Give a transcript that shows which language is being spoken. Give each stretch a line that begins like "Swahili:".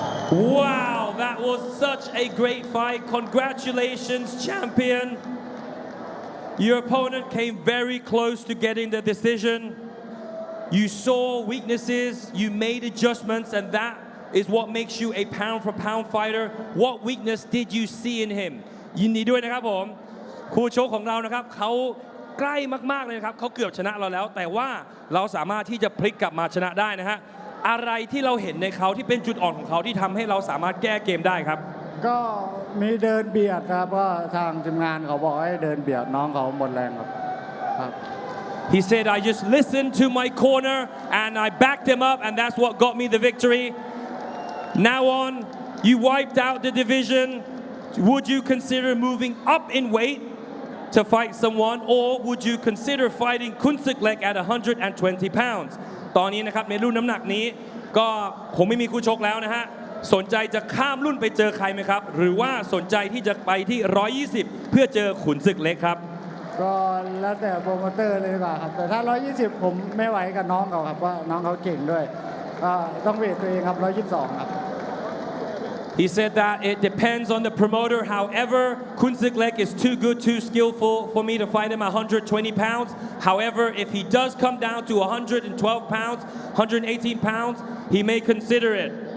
English: Wow, that was such a great fight. Congratulations, champion. Your opponent came very close to getting the decision. You saw weaknesses, you made adjustments, and that is what makes you a pound-for-pound fighter. What weakness did you see in him?
Thai: ยินดีด้วยนะครับผมคู่ชกของเรานะครับเขาใกล้มากๆเลยนะครับเขาเกือบชนะเราแล้วแต่ว่าเราสามารถที่จะพลิกกลับมาชนะได้นะฮะ อะไรที่เราเห็นในเขาที่เป็นจุดอ่อนของเขาที่ทำให้เราสามารถแก้เกมได้ครับ ก็มีเดินเบียดครับว่าทางทีมงานเขาบอกให้เดินเบียดน้องเขาหมดแรงครับครับ
English: He said, I just listened to my corner and I backed him up and that's what got me the victory. Now on, you wiped out the division. Would you consider moving up in weight to fight someone or would you consider fighting Khunhanlek at 120 pounds?
Thai: ตอนนี้นะครับในรุ่นน้ำหนักนี้ก็คงไม่มีคู่ชกแล้วนะฮะสนใจจะข้ามรุ่นไปเจอใครไหมครับหรือว่าสนใจที่จะไปที่120เพื่อเจอขุนศึกเล็กครับ ก็แล้วแต่โปรโมเตอร์เลยดีกว่าครับแต่ถ้า120ผมไม่ไหวกับน้องเขาครับว่าน้องเขาเก่งด้วยก็ต้องเวทตัวเองครับ122ครับ
English: He said that it depends on the promoter. However, Khunhanlek is too good, too skillful for me to fight him at 120 pounds. However, if he does come down to 112 pounds, 118 pounds, he may consider it.